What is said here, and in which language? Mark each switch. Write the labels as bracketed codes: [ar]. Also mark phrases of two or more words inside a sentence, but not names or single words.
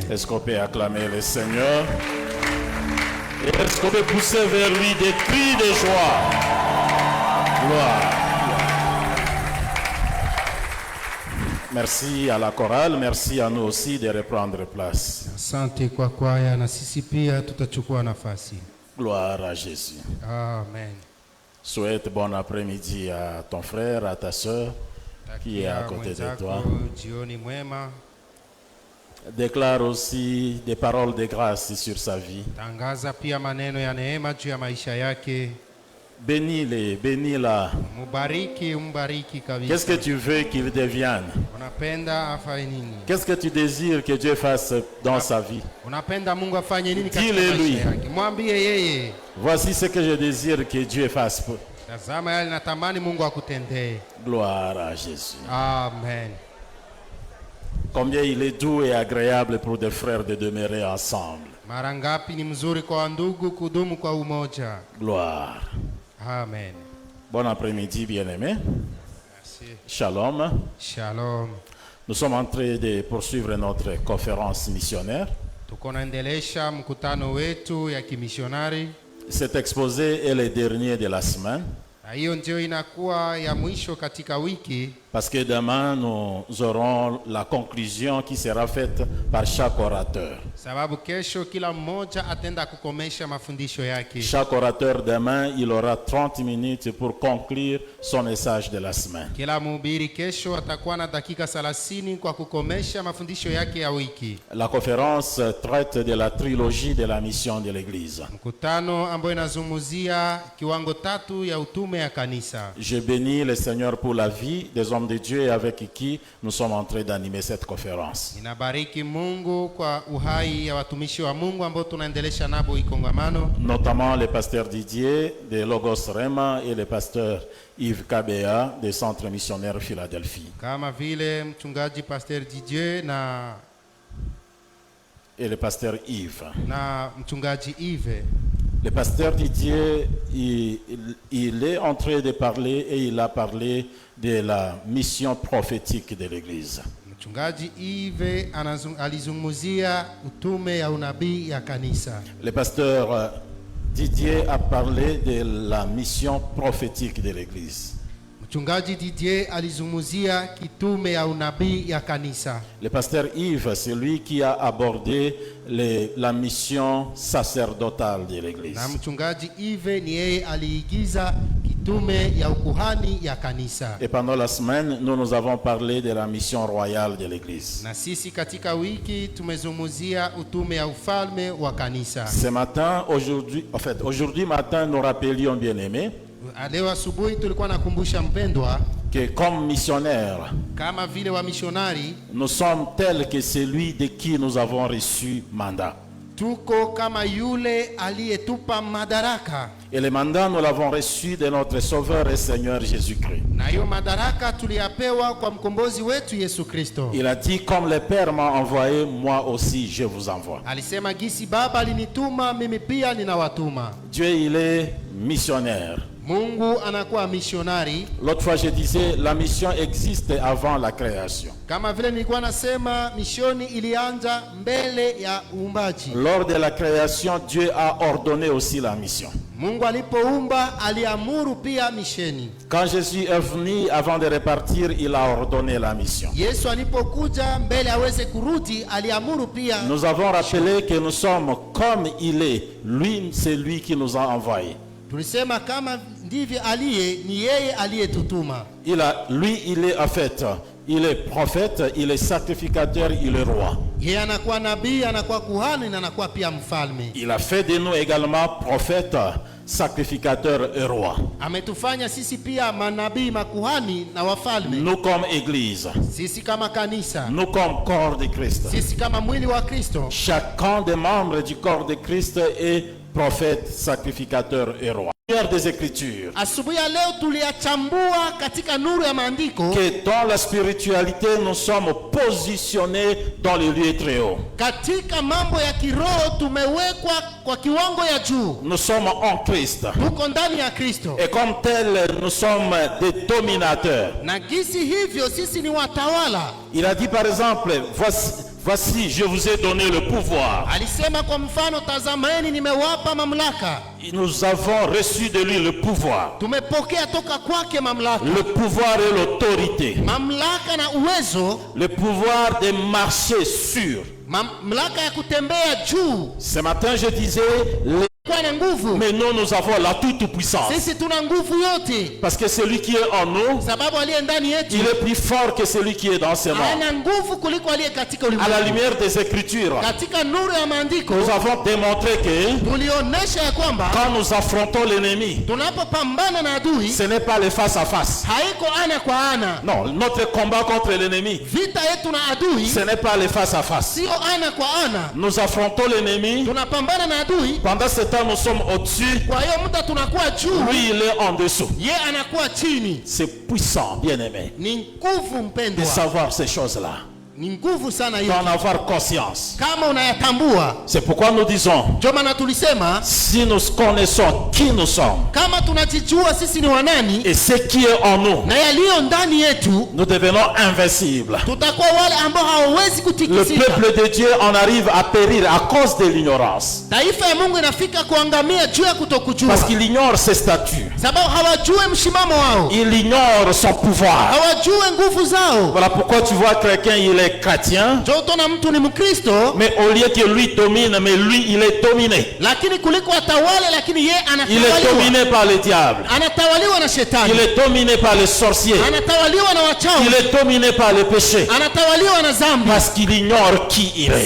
[fr] Est-ce qu'on peut acclamer le Seigneur? Et est-ce qu'on peut pousser vers lui des cris de joie? Gloire. Merci à la chorale, merci à nous aussi de reprendre place. [sw] Asante kwa kwaya na sisi pia tutachukua nafasi. [fr] Gloire à Jésus. Amen. Souhaite bon après-midi à ton frère, à ta soeur qui est à côté de toi. [sw] Jioni mwema. [fr] Déclare aussi des paroles de grâce sur sa vie. [sw] Tangaza pia maneno ya neema juu ya maisha yake. [fr] Bénis-les, bénis-la. [sw] Mubariki, umbariki kabisa. [fr] Qu'est-ce que tu veux qu'il devienne? [sw] Unapenda afanye nini? [fr] Qu'est-ce que tu désires que Dieu fasse dans sa vie? [sw] Unapenda Mungu afanye nini katika [fr] Dis-le-lui. [sw] maisha yake? Mwambie yeye. [fr] Voici ce que je désire que Dieu fasse. [sw] Tazama yale natamani Mungu akutendee. [fr] Gloire à Jésus. Amen. Combien il est doux et agréable pour des frères de demeurer ensemble. [sw] Mara ngapi ni mzuri kwa ndugu kudumu kwa umoja. [fr] Gloire. Amen. Bon après-midi, bien-aimés. Merci. Shalom. Shalom. Nous sommes en train de poursuivre notre conférence missionnaire. [sw] Tuko naendelesha mkutano wetu ya kimishonari. [fr] Cet exposé est le dernier de la semaine. [sw] Na hiyo ndio inakuwa ya mwisho katika wiki. [fr] Parce que demain, nous aurons la conclusion qui sera faite par chaque orateur. [sw] Sababu kesho kila mmoja atenda kukomesha mafundisho yake. [fr] Chaque orateur demain, il aura 30 minutes pour conclure son message de la semaine. [sw] Kila mhubiri kesho atakuwa na dakika 30 kwa kukomesha mafundisho yake ya wiki. [fr] La conférence traite de la trilogie de la mission de l'Église. [sw] Mkutano ambao inazungumzia kiwango 3 ya utume ya kanisa. [fr] Je bénis le Seigneur pour la vie des hommes de Dieu avec qui nous sommes en train d'animer cette conférence. [sw] Ninabariki Mungu kwa uhai ya watumishi wa Mungu ambao tunaendelesha nabo ikongamano. [fr] Notamment le pasteur Didier de Logos Rema et le pasteur Yves Kabea des Centres Missionnaires Philadelphie. [sw] Kama vile mchungaji Pasteur Didier na [fr] et le pasteur Yves. [sw] na mchungaji Yves. [fr] Le pasteur Didier, il est en train de parler et il a parlé de la mission prophétique de l'Église. [sw] Mchungaji Yves alizungumzia utume ya unabii ya kanisa. [fr] Le pasteur Didier a parlé de la mission prophétique de l'Église. [sw] Mchungaji Didier alizungumzia kitume ya unabii ya kanisa. [fr] Le pasteur Yves, c'est lui qui a abordé la mission sacerdotale de l'Église. [sw] Na mchungaji Yves ni yeye aliigiza kitume ya ukuhani ya kanisa. [fr] Et pendant la semaine, nous avons parlé de la mission royale de l'Église. [sw] Na sisi katika wiki tumezungumzia utume ya ufalme wa kanisa. [fr] Ce matin, aujourd'hui matin, nous rappelions, bien-aimés, [sw] Leo asubuhi tulikuwa nakumbusha mpendwa [fr] que comme missionnaires, [sw] kama vile wa missionari [fr] nous sommes tels que celui de qui nous avons reçu mandat. [sw] tuko kama yule aliyetupa madaraka. [fr] Et le mandat, nous l'avons reçu de notre Sauveur et Seigneur Jésus-Christ. [sw] Na hiyo madaraka tuliyapewa kwa mkombozi wetu Yesu Kristo. [fr] Il a dit, comme le Père m'a envoyé, moi aussi je vous envoie. [sw] Alisema gisi Baba alinituma mimi pia ninawatuma. [fr] Dieu, il est missionnaire. [sw] Mungu anakuwa missionari. [fr] L'autre fois je disais, la mission existe avant la création. [sw] Kama vile nilikuwa nasema misioni ilianza mbele ya uumbaji. [fr] Lors de la création, Dieu a ordonné aussi la mission. [sw] Mungu alipoumba aliamuru pia misheni. [fr] Quand Jésus est venu, avant de repartir, il a ordonné la mission. [sw] Yesu alipokuja mbele aweze kurudi aliamuru pia. [fr] Nous avons rappelé que nous sommes comme il est. Lui, c'est lui qui nous a envoyés. [sw] Tulisema kama ndivyo aliye ni yeye aliyetutuma. [fr] Lui, il est en fait, il est prophète, il est sacrificateur, il est roi. [sw] Yeye anakuwa nabii, anakuwa kuhani na anakuwa pia mfalme. [fr] Il a fait de nous également prophètes, sacrificateurs et rois. [sw] Ametufanya sisi pia manabii, makuhani na wafalme. [fr] Nous comme église, [sw] Sisi kama kanisa, [fr] nous comme corps de Christ. [sw] sisi kama mwili wa Kristo. [fr] Chacun des membres du corps de Christ est prophète, sacrificateur et roi. Lumière des Écritures, [sw] Asubuhi ya leo tuliyachambua katika nuru ya maandiko [fr] que dans la spiritualité nous sommes positionnés dans les lieux très hauts. [sw] katika mambo ya kiroho tumewekwa kwa kiwango ya juu. [fr] Nous sommes en Christ. [sw] Tuko ndani ya Kristo. [fr] Et comme tels, nous sommes des dominateurs. [sw] Na gisi hivyo sisi ni watawala. [fr] Il a dit par exemple, voici, je vous ai donné le pouvoir. [sw] Alisema kwa mfano, tazameni nimewapa mamlaka. [fr] Nous avons reçu de lui le pouvoir. [sw] Tumepokea toka kwake mamlaka. [fr] Le pouvoir et l'autorité. [sw] Mamlaka na uwezo. [fr] Le pouvoir de marcher sur. [sw] Mamlaka ya kutembea juu. [fr] Ce matin je disais, mais nous avons la toute-puissance. [sw] Sisi tuna nguvu yote. [fr] Parce que celui qui est en nous, [sw] Sababu aliye ndani yetu, [fr] il est plus fort que celui qui est dans ce monde. [sw] ana nguvu kuliko aliye katika ulimwengu. [fr] À la lumière des Écritures, [sw] Katika nuru ya maandiko [fr] nous avons démontré que [sw] tulionyesha ya kwamba [fr] quand nous affrontons l'ennemi, [sw] tunapopambana na adui, [fr] ce n'est pas le face à face. [sw] haiko ana kwa ana. [fr] Non, notre combat contre l'ennemi, [sw] Vita yetu na adui [fr] ce n'est pas le face à face. [sw] sio ana kwa ana. [fr] Nous affrontons l'ennemi. [sw] Tunapambana na adui. [fr] Pendant ce temps, nous sommes au-dessus. [sw] Kwa hiyo muda tunakuwa juu, [fr] Lui, il est en dessous. [sw] ye anakuwa chini. [fr] C'est puissant, bien-aimé, [sw] Ni nguvu [fr] de [sw] mpendwa. [fr] savoir ces choses-là, [sw] Ni nguvu sana hiyo. [fr] d'en avoir conscience. [sw] Kama unayatambua. [fr] C'est pourquoi nous disons, [sw] Ndio maana tulisema [fr] si nous connaissons qui nous sommes [sw] kama tunajijua sisi ni wanani [fr] et ce qui est en nous, [sw] na yaliyo ndani yetu, [fr] nous devenons invincibles. [sw] tutakuwa wale ambao hawawezi [fr] Le [sw] kutikisika. [fr] peuple de Dieu en arrive à périr à cause de l'ignorance. [sw] Taifa ya Mungu inafika kuangamia juu ya kutokujua. [fr] Parce qu'il ignore ses statuts. [sw] Sababu hawajue mshimamo wao. [fr] Il ignore son pouvoir. [sw] Hawajue nguvu zao. [fr] Voilà pourquoi tu vois quelqu'un, il est chrétien, [sw] Ndio utaona mtu ni Mkristo, [fr] mais au lieu que lui domine, mais lui, il est dominé. [sw] lakini kuliko atawale, lakini yeye [fr] Il est [sw] anatawaliwa. [fr] dominé par le diable. [sw] Anatawaliwa na shetani. [fr] Il est dominé par les sorciers. [sw] Anatawaliwa na wachawi. [fr] Il est dominé par le péché. [sw] Anatawaliwa na dhambi. [fr] Parce qu'il ignore qui il est.